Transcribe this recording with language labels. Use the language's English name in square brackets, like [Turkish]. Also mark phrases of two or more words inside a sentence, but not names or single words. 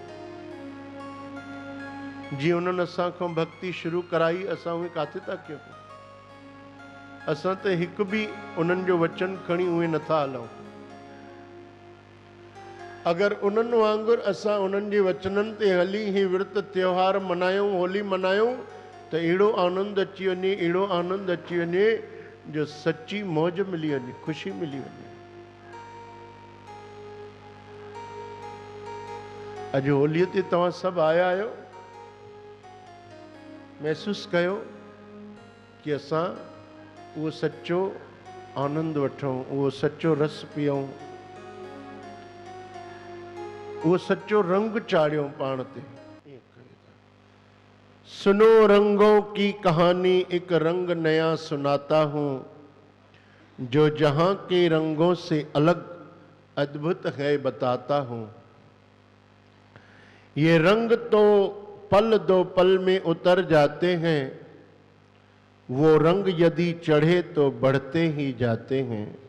[Sindhi] जीअं उन्हनि असांखां भक्ति शुरू कराई, असां उहे काथे था कयूं? असां त हिकु बि उन्हनि जो वचन खणी उहे नथा हलूं। अगरि उन्हनि वांगुरु असां उन्हनि जे वचननि ते हली ही विर्त त्योहार मनायूं, होली मनायूं, त अहिड़ो आनंद अची वञे, अहिड़ो आनंद अची वञे जो सची मौज मिली वञे, ख़ुशी मिली वञे। अॼु होलीअ ते तव्हां सभु आया आहियो, महसूस कयो कि असां उहो सचो आनंद वठूं, उहो सचो रस पियूं, वो सच्चो रंग चाढ़ियो पाण ते। [Hindi] सुनो रंगों की कहानी, एक रंग नया सुनाता हूँ, जो जहां के रंगों से अलग अद्भुत है बताता हूँ। ये रंग तो पल दो पल में उतर जाते हैं, वो रंग यदि चढ़े तो बढ़ते ही जाते हैं।